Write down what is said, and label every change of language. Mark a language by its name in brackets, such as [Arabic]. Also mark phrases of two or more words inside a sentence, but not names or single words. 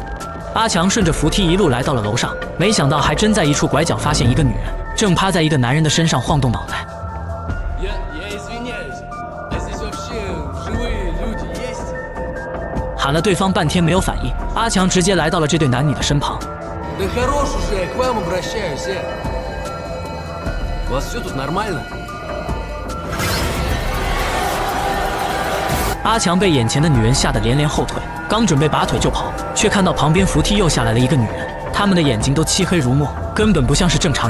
[Chinese] 阿强顺着扶梯一路来到了楼上，没想到还真在一处拐角发现一个女人，正趴在一个男人的身上晃动脑袋。喊了对方半天没有反应，阿强直接来到了这对男女的身旁。 [Russian] Да хорош уже, я к вам обращаюсь, У вас все тут нормально? [Chinese] 阿强被眼前的女人吓得连连后退，刚准备拔腿就跑，却看到旁边扶梯又下来了一个女人，她们的眼睛都漆黑如墨，根本不像是正常人。